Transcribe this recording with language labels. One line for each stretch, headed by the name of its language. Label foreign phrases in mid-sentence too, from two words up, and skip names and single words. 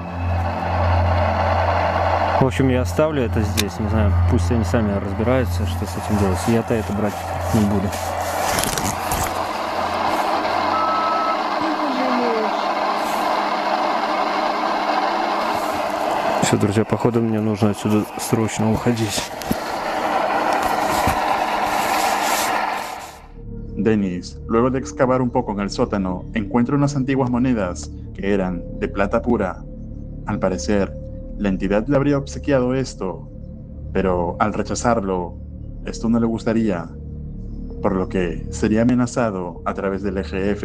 Russian: В общем, я оставлю это здесь, не знаю, пусть они сами разбираются, что с этим делать. Я-то это брать не буду. Ты пожалеешь. Все, друзья, походу мне нужно отсюда срочно уходить.
Spanish: Dennis, luego de excavar un poco en el sótano, encuentra unas antiguas monedas que eran de plata pura. Al parecer, la entidad le habría obsequiado esto, pero al rechazarlo, esto no le gustaría, por lo que sería amenazado a través del EGF.